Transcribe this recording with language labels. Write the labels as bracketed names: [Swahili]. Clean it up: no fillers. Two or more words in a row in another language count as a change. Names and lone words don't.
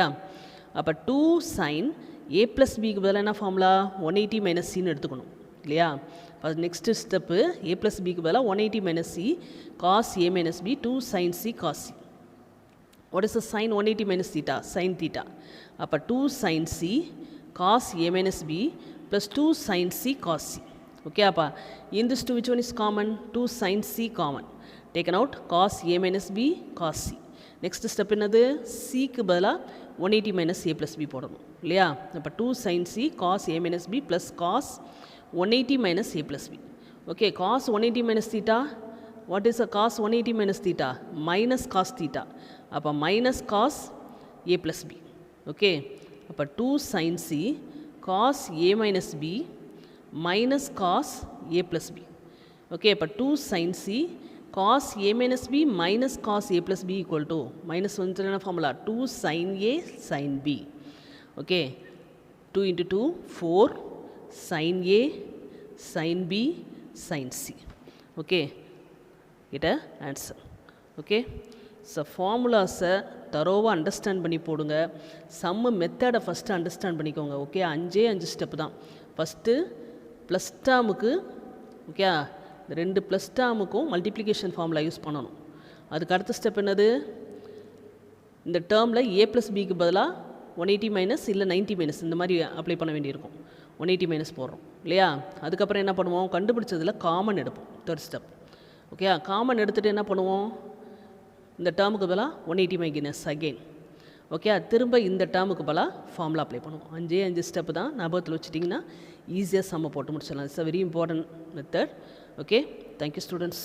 [Tamil] அப்போ 2 [English] sin a plus b [Tamil] க்கு பதிலாக என்ன ஃபார்முலா, [English] 180 minus c [Tamil] ன்னு எடுத்துக்கணும் இல்லையா. [English] இப்போ next step a plus bக்கு பதிலாக 180 minus c cos a minus b 2 sin c cos c. What is the sin 180 minus theta? Sin theta. அப்போ 2 sin c cos a minus b plus 2 sin c cos c. Okay, அப்போ in this 2 which one is common? 2 sin c common. Taken out cos a minus b cos c. Next step [Tamil] என்னது, c க்கு பதிலாக [English] 180 minus a plus b [Tamil] போடணும் இல்லையா. [English] அப்போ 2 sin c cos a minus b plus cos 180 minus a plus b. Okay, cos 180 minus theta. What is a cos 180 minus theta? Minus cos theta. அப்போ minus cos a plus b. Okay, அப்போ 2 sin c cos a minus b minus cos a plus b. Okay, அப்போ 2 sin c cos a minus b minus cos a plus b equal to minus one formula 2 sin a sin b. Okay, 2 into 2 4 sin a sin b sin c. Okay, get a answer. ஓகே. so formulas thoroughly understand [Tamil] பண்ணி போடுங்க. [English] sum method first understand [Tamil] பண்ணிக்கோங்க. ஓகே, 5 ஸ்டெப்பு தான். [English] first plus term, [Tamil] ஓகே, இந்த 2 ப்ளஸ் டேர்முக்கும் [English] multiplication formula use [Tamil] பண்ணணும். அதுக்கு அடுத்த ஸ்டெப் என்னது, இந்த டேர்மில் a + bக்கு பதிலாக 180 மைனஸ் இல்லை 90 மைனஸ் இந்த மாதிரி அப்ளை பண்ண வேண்டியிருக்கும். 180 மைனஸ் போடுறோம் இல்லையா. அதுக்கப்புறம் என்ன பண்ணுவோம், கண்டுபிடிச்சதில் காமன் எடுப்போம். தேர்ட் ஸ்டெப். ஓகே, காமன் எடுத்துகிட்டு என்ன பண்ணுவோம், இந்த டேர்முக்கு பதிலாக 180 [English] minus again. [Tamil] ஓகே, திரும்ப இந்த டேர்முக்கு பதிலாக ஃபார்முலா அப்ளை பண்ணுவோம். 5 ஸ்டெப்பு தான், ஞாபகத்தில் வச்சுட்டிங்கன்னா ஈஸியாக சம்ம போட்டு முடிச்சிடலாம். [English] It's a very important method. Okay, thank you students.